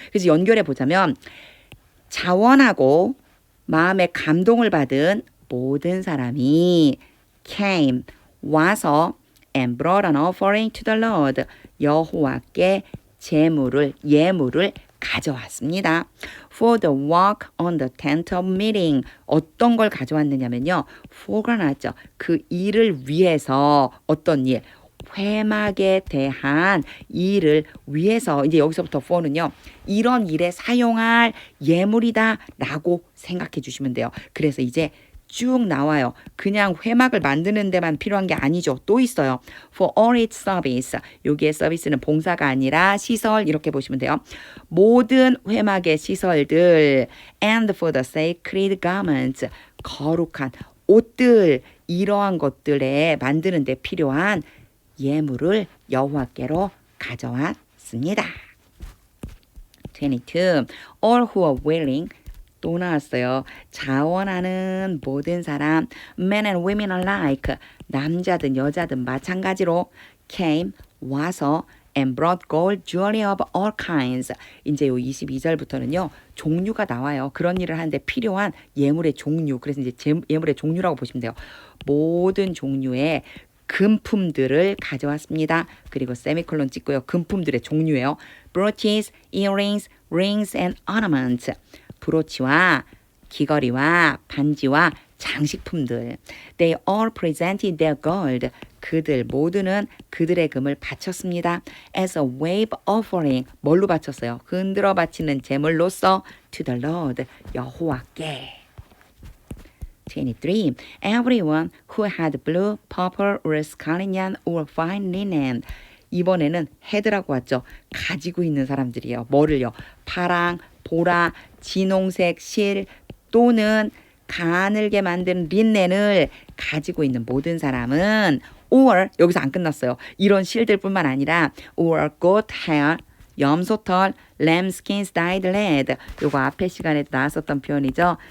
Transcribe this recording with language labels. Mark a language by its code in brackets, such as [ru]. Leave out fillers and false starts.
[ko] 그래서 연결해 보자면 자원하고 마음의 감동을 받은 모든 사람이 [en] came [ko] 와서 [en] and brought an offering to the Lord [ko] 여호와께 예물을 가져왔습니다. [en] For the work on the tent of meeting [ko] 어떤 걸 가져왔느냐면요. for가 나왔죠. 그 일을 위해서 어떤 일 회막에 대한 일을 위해서 이제 여기서부터 for는요. 이런 일에 사용할 예물이다 라고 생각해 주시면 돼요. 그래서 이제 쭉 나와요. 그냥 회막을 만드는 데만 필요한 게 아니죠. 또 있어요. [en] For all its service. [ko] 여기에 서비스는 봉사가 아니라 시설 이렇게 보시면 돼요. 모든 회막의 시설들 [en] and for the sacred garments. [ko] 거룩한 옷들 이러한 것들에 만드는 데 필요한 예물을 여호와께로 가져왔습니다. 22. [en] All who are willing [ko] 또 나왔어요. 자원하는 모든 사람, [en] men and women alike, [ko] 남자든 여자든 마찬가지로 [en] came, [ko] 와서 [en] and brought gold jewelry of all kinds. [ko] 이제 요 22절부터는요. 종류가 나와요. 그런 일을 하는데 필요한 예물의 종류. 그래서 이제 예물의 종류라고 보시면 돼요. 모든 종류의 금품들을 가져왔습니다. 그리고 세미콜론 찍고요. 금품들의 종류예요. [en] brooches, earrings, rings and ornaments. [ko] 브로치와 귀걸이와 반지와 장식품들. [en] They all presented their gold. [ko] 그들 모두는 그들의 금을 바쳤습니다. [en] As a wave offering. [ko] 뭘로 바쳤어요? 흔들어 바치는 제물로서 [en] to the Lord. [ko] 여호와께. 23. [en] Everyone who had blue, purple, or scarlet yarn or fine linen. [ko] 이번에는 헤드라고 왔죠. 가지고 있는 사람들이에요. 뭐를요? 파랑, 보라, 진홍색 실 또는 가늘게 만든 린넨을 가지고 있는 모든 사람은 or 여기서 안 끝났어요. 이런 실들뿐만 아니라 [en] or goat hair, [ko] 염소털, [en] lambskin dyed red [ko] 요거 앞에 시간에 나왔었던 표현이죠.